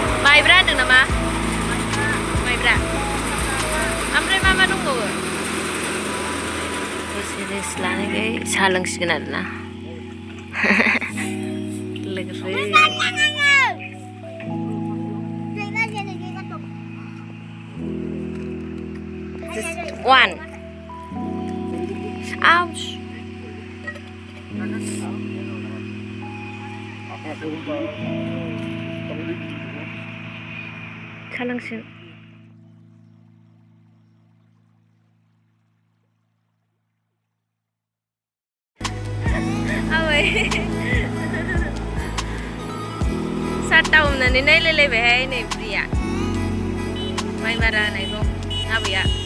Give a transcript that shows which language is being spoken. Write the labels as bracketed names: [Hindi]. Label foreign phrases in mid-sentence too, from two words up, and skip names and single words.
[Bodo] माइब्रा होनदों नामा माइब्रा ओमफ्राय मा मा दंबावो दसे रेस्ट लानायखाय साहा लोंसिगोन आरोना लोगोफोर [English] just one ouch [Bodo] साहा लोंसिगोन साता हमनानै नायलायलायबायहाय नै बुरिया माइ मारा होनायखौ आबैया